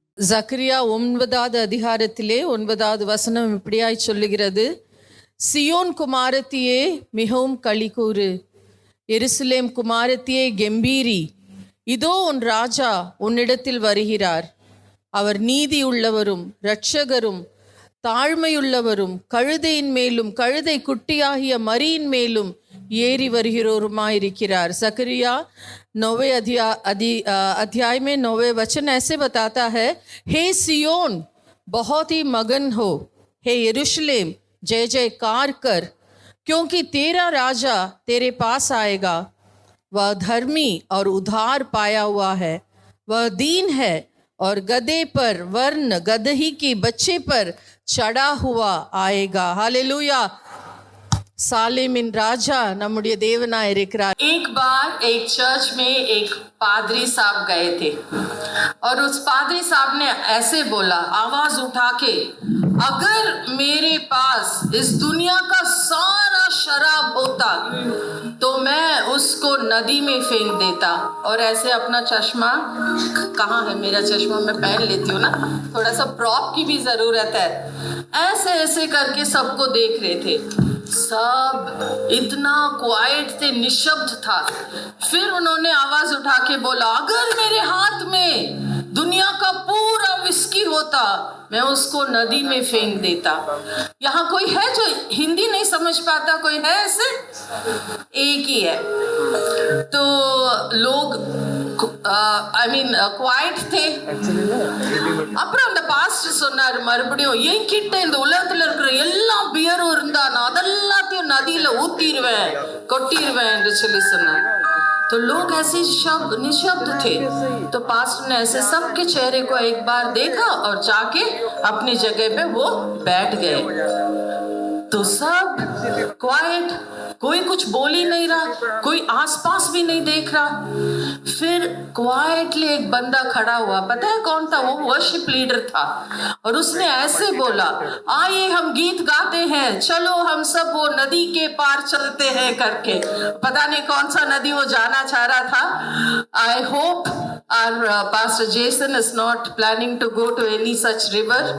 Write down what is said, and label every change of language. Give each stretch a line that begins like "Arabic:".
Tamil: ஜக்கரியா 9வது அதிகாரத்திலே 9வது வசனம் இப்படியாய் சொல்லுகிறது, சியோன் குமாரத்தியே மிகவும் களிகூறு, எருசலேம் குமாரத்தியே கெம்பீரி, இதோ உன் ராஜா உன்னிடத்தில் வருகிறார். அவர் நீதி உள்ளவரும் இரட்சகரும் தாழ்மையுள்ளவரும் கழுதையின் மேலும் கழுதை குட்டியாகிய மரியின் மேலும் ஏறி வருகிறோருமாயிருக்கிறார்.
Hindi: जकरिया 9वें अध्याय में 9वें वचन ऐसे बताता है, हे सियोन बहुत ही मगन हो, हे यरूशलेम जय जयकार कर, क्योंकि तेरा राजा तेरे पास आएगा. वह धर्मी और उधार पाया हुआ है, वह दीन है और गधे पर वर्ण गदही की बच्चे पर चढ़ा हुआ आएगा. हालेलुया.
Tamil: सालेमिन राजा நம்முடைய தேவனாய் இருக்கிறார்.
Hindi: एक बार एक चर्च में एक पादरी साहब गए थे और उस पादरी साहब ने ऐसे बोला आवाज उठा के, अगर मेरे पास इस दुनिया का सारा शराब होता तो मैं उसको नदी में फेंक देता. और ऐसे अपना चश्मा, कहाँ है मेरा चश्मा, मैं पहन लेती हूँ ना, थोड़ा सा प्रॉप की भी जरूरत है. ऐसे ऐसे करके सबको देख रहे थे. सब इतना क्वाइट थे, निशब्द था. फिर उन्होंने आवाज उठा के बोला, अगर मेरे हाथ में दुनिया का पूरा विस्की होता मैं उसको नदी में फेंक देता. यहाँ कोई है जो हिंदी नहीं समझ पाता? कोई है ऐसे? एक ही है. तो लोग
English: குவாய்ட் தே.
Tamil: அப்புறம் அந்த பாஸ்டர் சொன்னார் மறுபடியும், என்கிட்ட இந்த உலகத்துல இருக்கிற எல்லா பியரும் இருந்தா நான் அதெல்லாத்தையும் நதியில ஊத்திடுவேன், கொட்டிடுவேன் என்று சொல்லி சொன்னார்.
Hindi: तो लोग ऐसे निशब्द थे. तो पास्टर ने ऐसे सबके चेहरे को एक बार देखा और जाके अपनी जगह पे वो बैठ गए. तो सब क्वाइट, कोई कुछ बोल ही नहीं रहा, कोई आसपास भी नहीं देख रहा. फिर क्वाइटली एक बंदा खड़ा हुआ. पता है कौन था? वो वर्शिप लीडर था. और उसने ऐसे बोला, आइए हम गीत गाते हैं, चलो हम सब वो नदी के पार चलते हैं करके. पता नहीं कौन सा नदी वो जाना चाह रहा था.
English: I hope our Pastor Jason is not planning to go to any such river.